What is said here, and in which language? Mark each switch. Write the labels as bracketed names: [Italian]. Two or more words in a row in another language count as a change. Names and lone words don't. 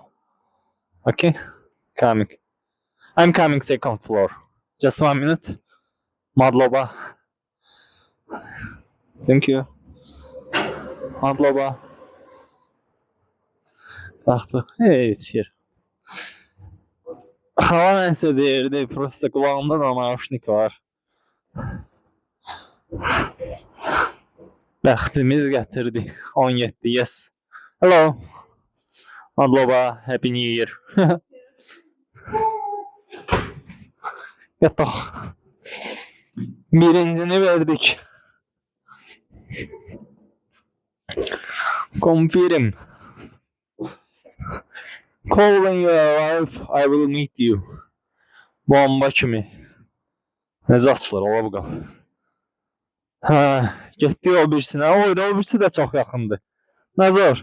[English] Okay? Coming. I'm coming second floor. Just 1 minute. Madloba. Thank you. Madloba. Baxdıq. Hey, it's here. [Azerbaijani] Hava nəsə deyirdi. Prosta qulağımda da nauşnik var. Bəxtimiz gətirdi. 17, [English] yes. Hello. Madloba, Happy New Year. [Azerbaijani] Yataq. Birincini verdik. Confirm. [English] Call when you arrive, I will meet you. [Azerbaijani] Bomba kimi. Necə açılır ola bu qapı? Hə, getdi o birisinə. O da o birisi də çox yaxındır. Nəzər.